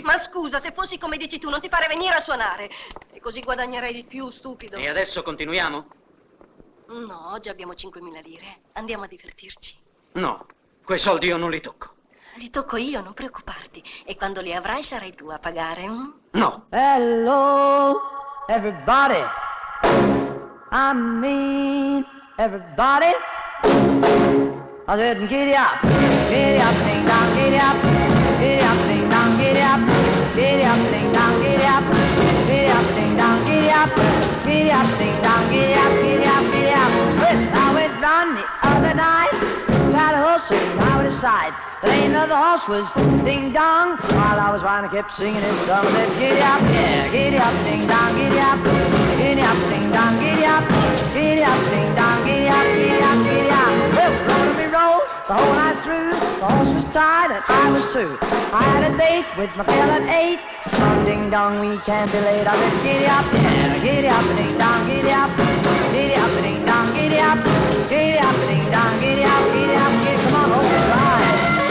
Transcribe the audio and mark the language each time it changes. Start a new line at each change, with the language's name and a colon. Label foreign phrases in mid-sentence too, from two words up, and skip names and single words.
Italian: Ma scusa, se fossi come dici tu, non ti farei venire a suonare. E così guadagnerei di più, stupido. E adesso continuiamo? No, oggi abbiamo 5.000 lire. Andiamo a divertirci. No, quei soldi io non li tocco. Li tocco io, non preoccuparti. E quando li avrai sarai tu a pagare, No.
English: Hello, everybody. I mean, everybody. I said, giddy up, ding dong, giddy up, ding dong, giddy up, ding dong, giddy up, ding dong, giddy up, ding dong, giddy up, giddy up. Well, I went round the other night, had a horse and I would decide. The name of the horse was Ding Dong. While I was riding, I kept singing this song. I said, giddy up, yeah, giddy up, ding dong, giddy up, ding dong, giddy up, ding dong, giddy up, giddy up. Well, roll me roll the whole night through. The horse was tired and I was too. I had a date with my girl at 8. Come ding dong, we can't be late. I said, giddy up, yeah, giddy up, ding dong, giddy up, ding dong, giddy up, ding dong, giddy up, giddy up. Come on, horses, ride.